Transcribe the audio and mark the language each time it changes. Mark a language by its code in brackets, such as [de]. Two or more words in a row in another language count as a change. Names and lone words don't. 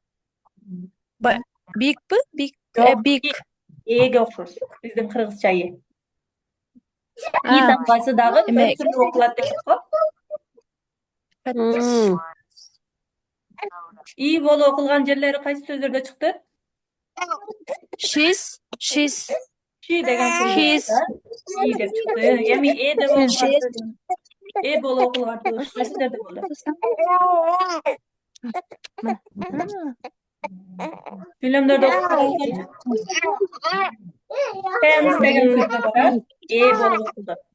[en] Bigпи? Big. [ky] Жок, [en] Big. [ky] Эге окшош. Биздин кыргызча И. И тамгасы дагы төрт түрлүү окулат дедик го. И болуп окулган жерлери кайсы сөздөрдө чыкты? [en] She's. [ky] She деген [en] His. [ky] И деп чыкты. Эми Э деп окулган. Э болуп окулган кайсы сөздөрдө болду? Сүйлөмдөрдө окуп караңыздарчы. Pens деген сөздө бар. Э болуп окулду.